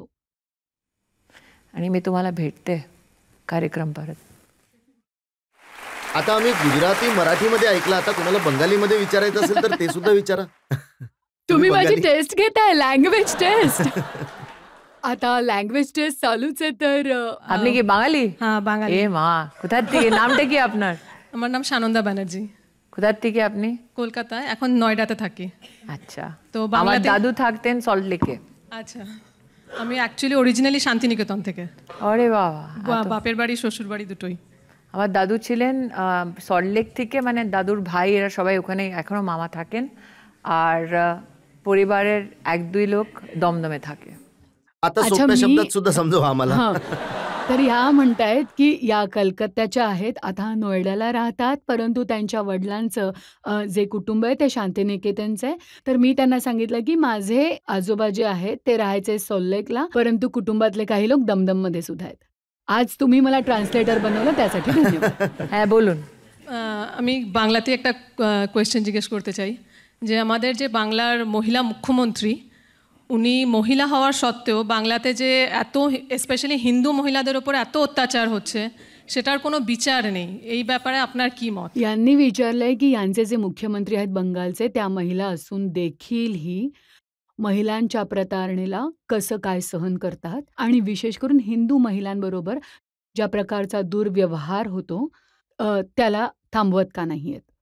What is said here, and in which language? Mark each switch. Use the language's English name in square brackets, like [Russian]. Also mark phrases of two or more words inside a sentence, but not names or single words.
[Marathi] आणि मी तुम्हाला भेटते कार्यक्रम परत. आता आम्ही गुजराती मराठीमध्ये ऐकलं, आता कोणाला बंगालीमध्ये विचारायचं असेल तर ते सुद्धा विचारा. तुम्ही माझी बंगाली? टेस्ट घेताय, [English] language test. [Marathi] आता [English] language test [Marathi] चालूच आहे तर [Bangla] আপনি কি বাঙালি? হ্যাঁ বাঙালি। এ মা, কোথা থেকে? নামটা কি আপনার? আমার নাম সানন্দা ব্যানার্জি। কোথা থেকে আপনি? কলকাতায়, এখন নয়ডাতে থাকি। আচ্ছা, তো আমার বাংলাতে দাদু থাকতেন সল্ট লেকে। আচ্ছা, আমি [English] actually originally [Bangla] শান্তিনিকেতন থেকে। আরে বাবা, বাপের বাড়ি শ্বশুর বাড়ি দুটোই। আমার দাদু ছিলেন সল্ট লেক থেকে, মানে দাদুর ভাই এরা সবাই ওখানে এখনো মামা থাকেন, আর পরিবারের 1-2 লোক দমদমে থাকে। [Marathi] आता अच्छा, सोप्या मी- शब्दात सुद्धा समजवा आम्हाला. हां. तर ह्या म्हणतायत की या कलकत्त्याच्या आहेत, आता नोएडाला राहतात, परंतु त्यांच्या वडिलांचं जे कुटुंब आहे ते शांतिनिकेतनचं आहे. तर मी त्यांना सांगितलं की माझे आजोबा जे आहेत ते राहायचे सोल्लेकला, परंतु कुटुंबातले काही लोक दमदममध्ये सुद्धा आहेत. आज तुम्ही मला ट्रान्सलेटर बनवलं त्यासाठी धन्यवाद. [Bangla] হ্যাঁ বলুন। আমি বাংলাতে একটা কোয়েশ্চেন জিজ্ঞেস করতে চাই যে আমাদের যে বাংলার মহিলা মুখ্যমন্ত্রী, উনি মহিলা হওয়ার সত্ত্বেও বাংলাতে যে এত স্পেশালি হিন্দু মহিলাদের ওপর এত অত্যাচার হচ্ছে সেটার কোনো বিচার নেই, এই ব্যাপারে আপনার কি মত? [Marathi] यांनी विचारलंय की यांचे जे मुख्यमंत्री आहेत बंगालचे त्या महिला असून देखीलही महिलांच्या प्रतारणेला कसं काय सहन करतात आणि विशेष करून हिंदू महिलांबरोबर ज्या प्रकारचा दुर्व्यवहार होतो त्याला थांबवत का नाहीयेत.